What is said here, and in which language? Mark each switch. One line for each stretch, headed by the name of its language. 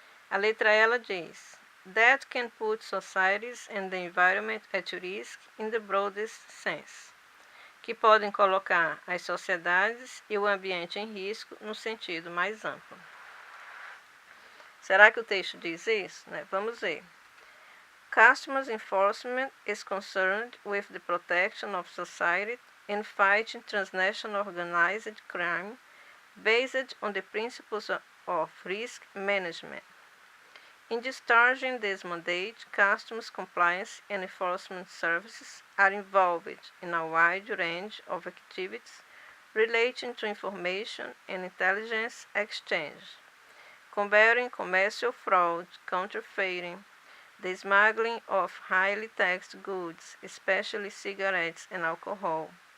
Portuguese: A letra E, ela diz:
English: That can put societies and the environment at risk in the broadest sense.
Portuguese: Que podem colocar as sociedades e o ambiente em risco no sentido mais amplo. Será que o texto diz isso? Né? Vamos ver.
English: Customs enforcement is concerned with the protection of society and fighting transnational organized crime based on the principles of risk management. In discharging this mandate, customs compliance and enforcement services are involved in a wide range of activities relating to information and intelligence exchange, combating commercial fraud, counterfeiting, the smuggling of highly taxed goods, especially cigarettes and alcohol,